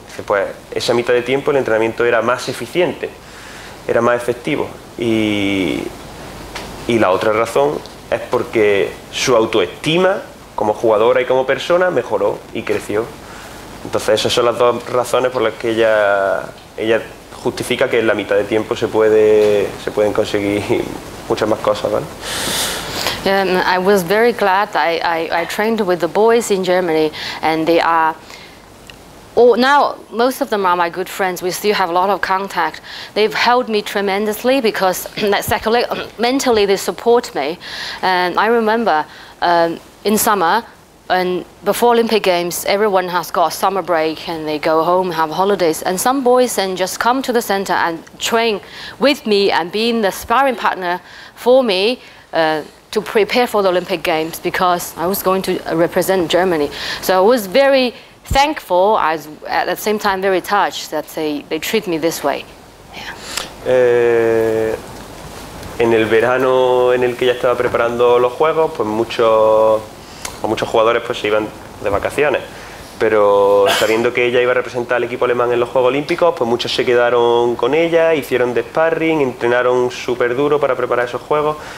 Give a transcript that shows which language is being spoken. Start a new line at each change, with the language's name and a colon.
Spanish: Dice, pues esa mitad de tiempo el entrenamiento era más eficiente, era más efectivo y la otra razón es porque su autoestima como jugadora y como persona mejoró y creció. Entonces esas son las dos razones por las que ella justifica que en la mitad de tiempo se pueden conseguir muchas más cosas, ¿vale?
English: I was very glad. I trained with the boys in Germany, and they are now most of them are my good friends. We still have a lot of contact. They've helped me tremendously because mentally they support me. And I remember in summer and before Olympic Games, everyone has got a summer break and they go home, have holidays. And some boys then just come to the center and train with me and being the sparring partner for me to prepare for the Olympic Games because I was going to represent Germany. So I was very thankful, I was at the same time very touched that they treat me this way. Yeah.
Spanish: En el verano en el que ella estaba preparando los Juegos, pues muchos jugadores pues se iban de vacaciones, pero sabiendo que ella iba a representar al equipo alemán en los Juegos Olímpicos, pues muchos se quedaron con ella, hicieron de sparring, entrenaron súper duro para preparar esos Juegos.